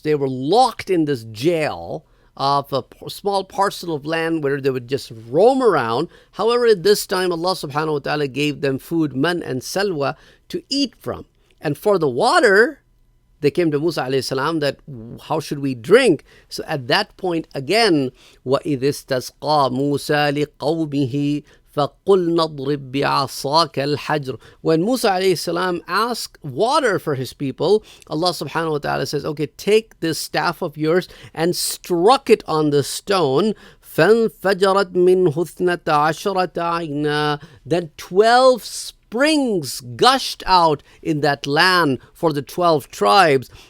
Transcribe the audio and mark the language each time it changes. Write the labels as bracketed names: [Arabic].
[English] They were locked in this jail of a small parcel of land where they would just roam around. However, at this time, Allah subhanahu wa ta'ala gave them food, man and salwa, to eat from. And for the water, they came to Musa alayhi salam that how should we drink? So at that point again, [Arabic] وَإِذِ اسْتَسْقَى مُوسَى لِقَوْمِهِ فَقُلْ نَضْرِبْ بِعَصَاكَ الْحَجْرِ. [English] When Musa alayhi salam asked water for his people, Allah subhanahu wa ta'ala says, okay, take this staff of yours and struck it on the stone. [Arabic] فَانْفَجَرَتْ مِنْهُ اثْنَتَ عَشْرَةَ عَيْنًا. [English] Then 12 springs gushed out in that land for the 12 tribes.